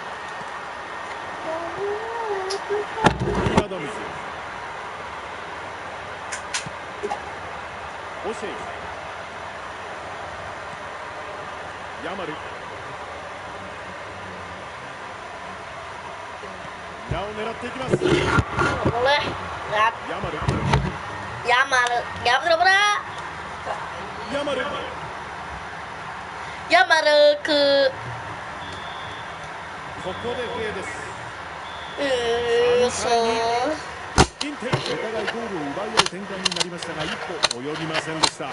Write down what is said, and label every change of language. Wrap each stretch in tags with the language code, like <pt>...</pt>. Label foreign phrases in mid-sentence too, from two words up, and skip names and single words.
<ja>アダムズ、オシェイ、ヤマル、裏を狙っていきます。</ja> <id>Boleh. Lihat.</id> <ja>ヤマル、</ja> <id>Yamal. Yamal berapa?</id> <ja>ヤマル、</ja> <id>Yamal ke</id> <ja>ここで笛です。インテル、お互いゴールを奪い合う展開になりましたが、一歩及びませんでした。</ja>